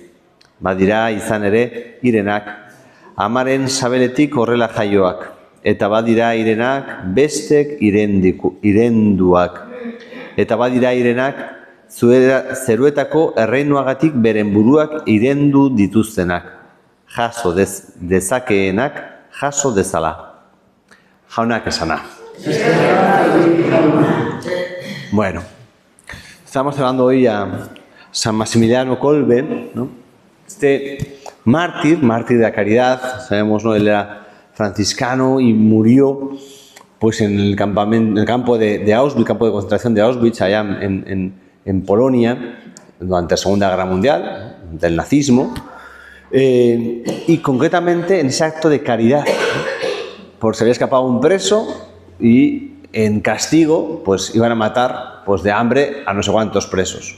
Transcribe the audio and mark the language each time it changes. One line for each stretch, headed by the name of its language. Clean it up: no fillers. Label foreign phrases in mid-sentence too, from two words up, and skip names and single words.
Basque: Badira izan ere irenak, amaren sabeletik horrela jaioak, eta badira irenak bestek irenduak, eta badira irenak zeruetako erreinuagatik beren buruak irendu dituztenak, jaso dezakeenak jaso dezala. Jaunak esana.
Spanish: Bueno, estamos hablando hoy a San Maximiliano Kolbe, ¿no? Este mártir de la caridad, sabemos, ¿no? Él era franciscano y murió pues en el campo de Auschwitz, campo de concentración de Auschwitz, allá en Polonia, durante la Segunda Guerra Mundial, del nazismo, y concretamente en ese acto de caridad, por se había escapado un preso y en castigo pues iban a matar pues de hambre a no sé cuántos presos.